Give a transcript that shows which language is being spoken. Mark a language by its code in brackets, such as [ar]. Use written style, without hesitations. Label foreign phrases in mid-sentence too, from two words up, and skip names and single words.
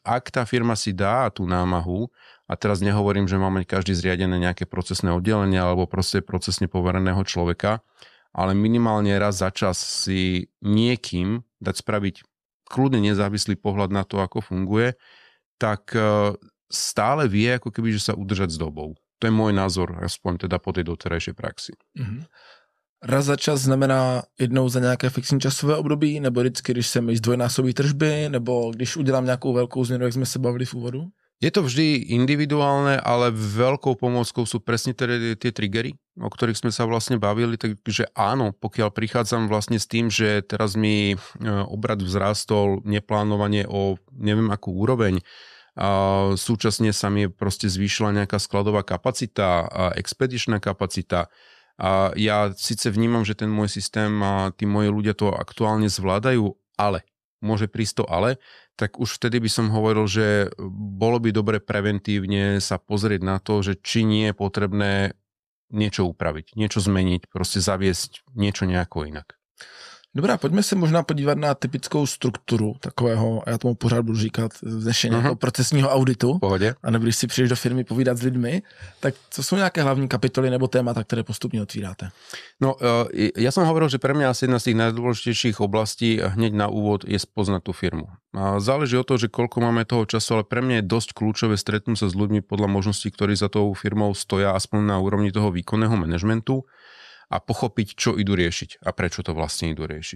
[sk] Ak tá firma si dá tú námahu, a teraz nehovorím, že máme každý zriadené nejaké procesné oddelenie alebo proste procesne povereného človeka, ale minimálne raz za čas si niekým dať spraviť kľudne nezávislý pohľad na to, ako funguje, tak stále vie ako keby, že sa udržať s dobou. To je môj názor, aspoň teda po tej doterajšej praxi. Mm-hmm. Raz za čas [cs] znamená jednou za nějaké fixní časové období, nebo vždycky, když se mi zdvojnásobí tržby, nebo když udělám nějakou velkou změnu, jak jsme se bavili v úvodu? Je to vždy individuálne, ale veľkou pomôckou sú presne tie triggery, o ktorých sme sa vlastne bavili, takže áno, pokiaľ prichádzam vlastne s tým, že teraz mi obrat vzrástol neplánovane o neviem akú úroveň, a súčasne sa mi proste zvýšila nejaká skladová kapacita a expedičná kapacita. A ja síce vnímam, že ten môj systém a tí moji ľudia to aktuálne zvládajú, ale môže prísť to ale, tak už vtedy by som hovoril, že bolo by dobre preventívne sa pozrieť na to, že či nie je potrebné niečo upraviť, niečo zmeniť, proste zaviesť niečo nejako inak. Dobrá, pojďme se možná podívat na typickou strukturu takového, já tomu pořád budu říkat, vznešení jako procesního auditu. Pohodě. A nebo když si přijdeš do firmy povídat s lidmi, tak co jsou nějaké hlavní kapitoly nebo témata, které postupně otvíráte? [sk] No, ja som hovoril, že pre mňa asi jedna z tých najdôležitejších oblastí hneď na úvod je spoznať tú firmu. A záleží od toho, že koľko máme toho času, ale pre mňa je dosť kľúčové stretnúť sa s ľuďmi podľa možností, ktorí za tou firmou stoja, aspoň na úrovni toho výkonného manažmentu, a pochopiť, čo idú riešiť a prečo to vlastne idú riešiť.